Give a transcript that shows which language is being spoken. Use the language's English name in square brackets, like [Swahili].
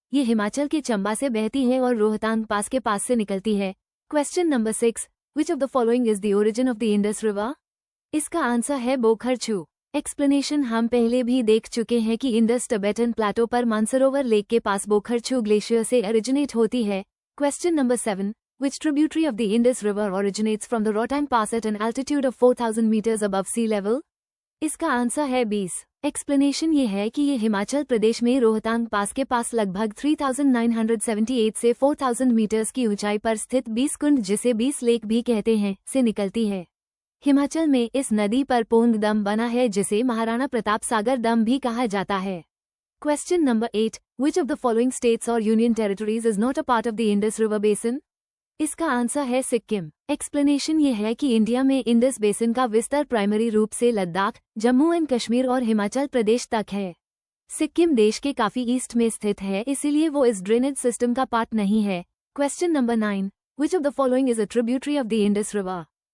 [Hindi] ये हिमाचल के चंबा से बहती है और रोहतांग पास के पास से निकलती है। [English] Question number 6, which of the following is the origin of the Indus river? [Hindi] इसका आंसर है बोखरछू। एक्सप्लेनेशन हम पहले भी देख चुके हैं कि इंडस टिबेटन प्लेटो पर मानसरोवर लेक के पास बोखरछू ग्लेशियर से ओरिजिनेट होती है। [English] Question number 7, which tributary of the Indus River originates from the Rotang Pass at an altitude of 4,000 meters above sea level? [Hindi] इसका आंसर है 20। एक्सप्लेनेशन ये है कि ये हिमाचल प्रदेश में रोहतांग पास के पास लगभग 3,978 से 4,000 मीटर्स की ऊंचाई पर स्थित 20 कुंड जिसे 20 लेक भी कहते हैं से निकलती है। हिमाचल में इस नदी पर पोंग दम बना है जिसे महाराणा प्रताप सागर दम भी कहा जाता है। [English] Question number 8, which of the following states or union territories is not a part of the Indus River Basin? [Hindi] इसका आंसर है सिक्किम। एक्सप्लेनेशन ये है कि इंडिया में इंडस बेसिन का विस्तार प्राइमरी रूप से लद्दाख, जम्मू एंड कश्मीर और हिमाचल प्रदेश तक है। सिक्किम देश के काफी ईस्ट में स्थित है इसीलिए वो इस ड्रेनेज सिस्टम का पार्ट नहीं है। [English] Question number 9, which of the following is a tributary of the Indus river?